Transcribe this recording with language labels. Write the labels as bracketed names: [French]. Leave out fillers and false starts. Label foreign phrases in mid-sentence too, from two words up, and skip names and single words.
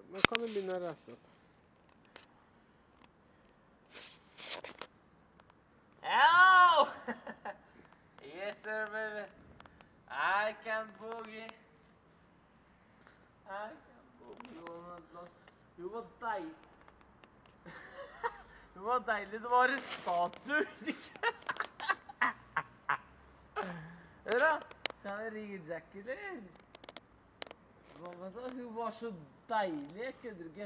[Norwegian] Nå kan du begynne å reise opp. [English] Hello! Yes, sir, baby. I can boogie. I can boogie all night long. [Norwegian] Jo, hvor deilig. Jo, hvor deilig det var en statue. Hør da, kan jeg ringe Jackie, eller? Hun var så deilig, jeg kødder ikke.